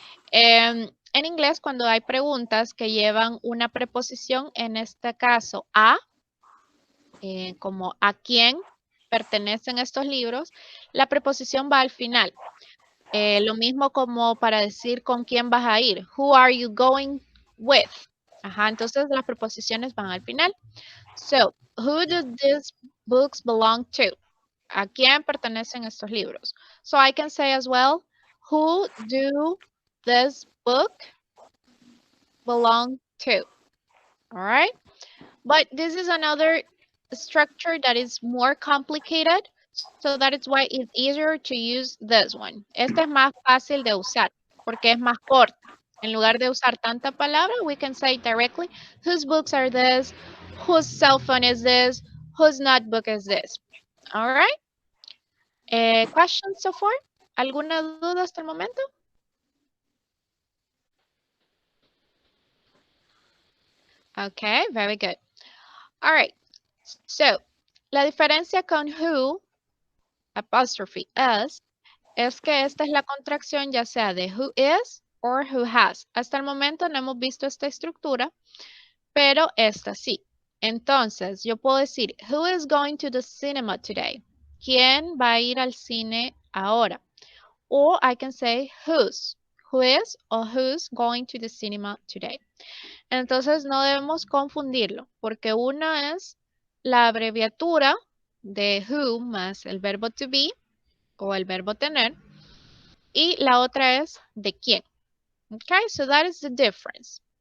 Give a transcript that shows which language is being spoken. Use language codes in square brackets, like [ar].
[es] En inglés, cuando hay preguntas que llevan una preposición, en este caso a, como a quién pertenecen estos libros, la preposición va al final. Lo mismo como para decir con quién vas a ir. [en] Who are you going with? [es] Ajá, entonces las preposiciones van al final. [en] So, who do these books belong to? [es] ¿A quién pertenecen estos libros? [en] So I can say as well, who do this book belong to? All right. But this is another structure that is more complicated. So that is why it's easier to use this one. [es] Este es más fácil de usar porque es más corta. En lugar de usar tanta palabra, [en] we can say directly, whose books are this? Whose cell phone is this? Whose notebook is this? All right. Questions so far? [es] ¿Alguna duda hasta el momento? [en] Okay, very good. All right. So, [es] la diferencia con who, apostrophe s, es que esta es la contracción ya sea de [en] who is or who has. [es] Hasta el momento no hemos visto esta estructura, pero esta sí. Entonces, yo puedo decir, [en] who is going to the cinema today? [es] ¿Quién va a ir al cine ahora? [en] Or I can say whose. Who is or who's going to the cinema today? [es] Entonces, no debemos confundirlo, porque una es la abreviatura de who más el verbo to be o el verbo tener. Y la otra es de quién. [en] Okay, so that is the difference.